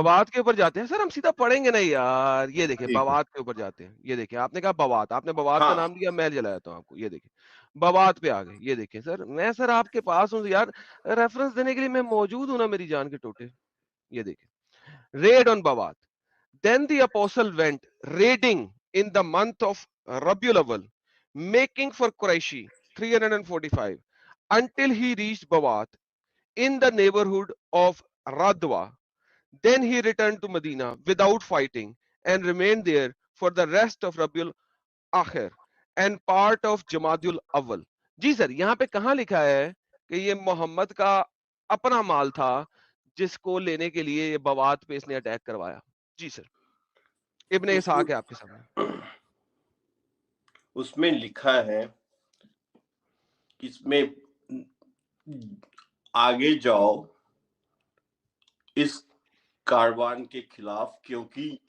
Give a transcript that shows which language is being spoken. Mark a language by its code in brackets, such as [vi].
[hi] बवात के ऊपर जाते हैं सर, हम सीधा पढ़ेंगे नहीं यार। ये देखिए ठीक है। बवात के ऊपर जाते हैं। ये देखिए आपने कहा बवात, आपने बवात का हाँ, नाम दिया, मैं जलाया था आपको। ये देखिए बवात पे आ गए। ये देखिए सर, मैं सर आपके पास हूँ यार, रेफरेंस देने के लिए मैं मौजूद हूँ ना मेरी जान के टोटे। ये देखिए, red on बवात। [en] Then the apostle went raiding in the month of Rabiul Awwal, making for Quraishi 345 until he reached Bawat in the neighborhood of Radwa. Then he returned to Medina without fighting and remained there for the rest of Rabiul Akhir and part of Jamadul Awwal. [hi] Ji sir, यहाँ पे कहाँ लिखा है कि ये मोहम्मद का अपना माल था जिसको लेने के लिए ये बवात पे इसने अटैक करवाया? जी सर, इब्ने इसहाक है आपके सामने। उसमें लिखा है, इसमें आगे जाओ इस कारवान के खिलाफ, क्योंकि